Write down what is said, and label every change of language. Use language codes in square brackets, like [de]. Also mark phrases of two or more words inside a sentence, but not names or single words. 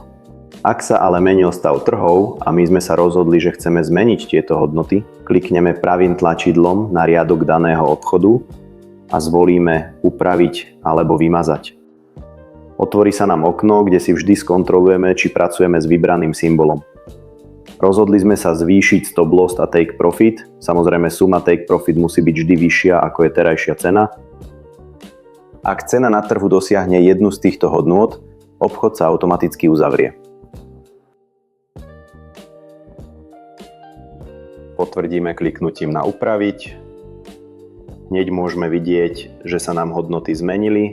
[sk] Ak sa ale menil stav trhov a my sme sa rozhodli, že chceme zmeniť tieto hodnoty, klikneme pravým tlačidlom na riadok daného obchodu a zvolíme upraviť alebo vymazať. Otvorí sa nám okno, kde si vždy skontrolujeme, či pracujeme s vybraným symbolom. Rozhodli sme sa zvýšiť [en] stop loss [sk] a [en] take profit. [sk] Samozrejme suma [en] take profit [sk] musí byť vždy vyššia ako je terajšia cena. Ak cena na trhu dosiahne jednu z týchto hodnôt, obchod sa automaticky uzavrie. Potvrdíme kliknutím na upraviť. Hneď môžeme vidieť, že sa nám hodnoty zmenili.